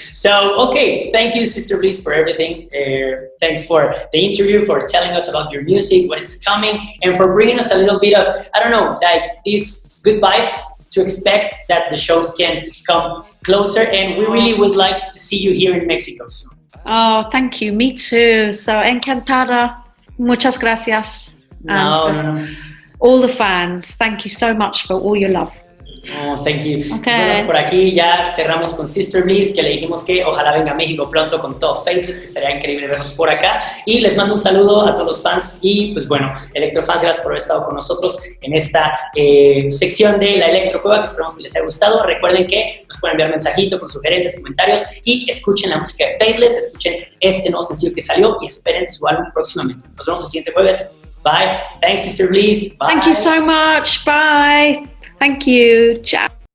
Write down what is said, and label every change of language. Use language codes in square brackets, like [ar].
[en] So, okay, thank you, Sister Bliss, for everything. Thanks for the interview, for telling us about your music, when it's coming, and for bringing us a little bit of, I don't know, like this good vibe to expect that the shows can come closer, and we really would like to see you here in Mexico soon. Oh, thank you. Me too. So [es] encantada. Muchas gracias. [en] No. All the fans, thank you so much for all your love. Oh, thank you. Okay. [es] Bueno, por aquí ya cerramos con Sister Bliss, que le dijimos que ojalá venga a México pronto con todo Faithless, que estaría increíble verlos por acá. Y les mando un saludo a todos los fans y pues bueno, Electrofans, gracias por haber estado con nosotros en esta sección de la Electro Cueva, que esperamos que les haya gustado. Recuerden que nos pueden enviar mensajito con sugerencias, comentarios y escuchen la música de Faithless, escuchen este nuevo sencillo que salió y esperen su álbum próximamente. Nos vemos el siguiente jueves. [en] Bye. Thanks, Sister Bliss. Bye. Thank you so much. Bye. Thank you. Ciao.